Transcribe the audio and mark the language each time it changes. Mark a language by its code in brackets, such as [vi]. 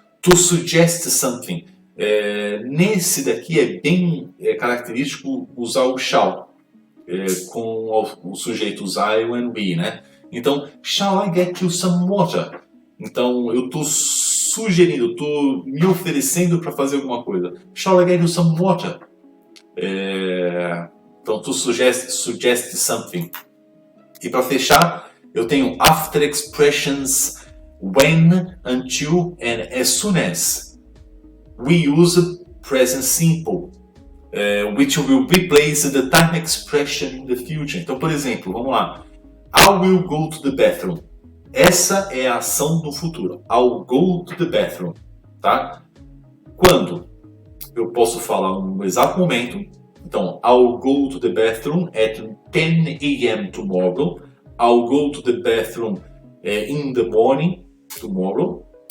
[en] To suggest something. [pt] Nesse daqui é bem característico usar o shall, com os sujeitos [en] I and we, [pt] né? Então, [en] shall I get you some water? [pt] Então, eu estou sugerindo, estou me oferecendo para fazer alguma coisa. [en] Shall I get you some water? [pt] Então, [en] to suggest something. [pt] E para fechar, eu tenho [en] after expressions when, until and as soon [pt] as. [en] We use present simple, which will replace the time expression in the future. [pt] Então, por exemplo, vamos lá. [en] I will go to the bathroom. [pt] Essa é a ação no futuro. [en] I'll go to the bathroom. [pt] Tá? Quando? Eu posso falar um exato momento. Então, [en] I'll go to the bathroom at 10 a.m. tomorrow. I'll go to the bathroom in the morning tomorrow.